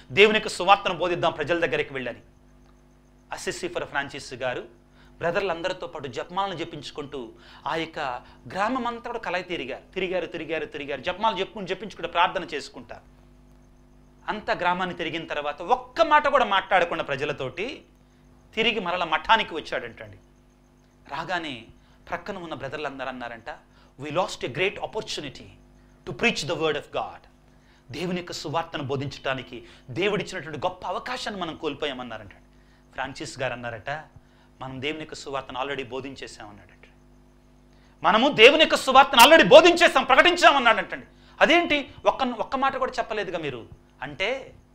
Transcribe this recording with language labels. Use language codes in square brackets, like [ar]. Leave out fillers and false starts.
[te] దేవుని యొక్క సువార్తను బోధిద్దాం ప్రజల దగ్గరికి వెళ్ళని. అస్సెస్సీపుర ఫ్రాన్సిస్ గారు బ్రదర్లందరితో పాటు జపమాలను జపించుకుంటూ ఆ యొక్క గ్రామం అంతా కూడా కలయి తిరిగారు. జపమాలు జపించుకుంటూ ప్రార్థన చేసుకుంటారు. అంత గ్రామాన్ని తిరిగిన తర్వాత ఒక్క మాట కూడా మాట్లాడకుండా ప్రజలతోటి తిరిగి మరల మఠానికి వచ్చాడంటండి. రాగానే ప్రక్కన ఉన్న బ్రదర్లందరూ అన్నారంట, [en] we lost a great opportunity to preach the word of God. [te] దేవుని యొక్క సువార్తను బోధించడానికి దేవుడిచ్చినటువంటి గొప్ప అవకాశాన్ని మనం కోల్పోయామన్నారంట. ఫ్రాన్సిస్ గారు అన్నారట, మనం దేవుని యొక్క సువార్తను ఆల్రెడీ బోధించేసామన్నాడట. మనము దేవుని యొక్క సువార్తను ఆల్రెడీ బోధించేసాం, ప్రకటించామన్నాడంటండి. అదేంటి ఒక్క మాట కూడా చెప్పలేదుగా మీరు అంటే,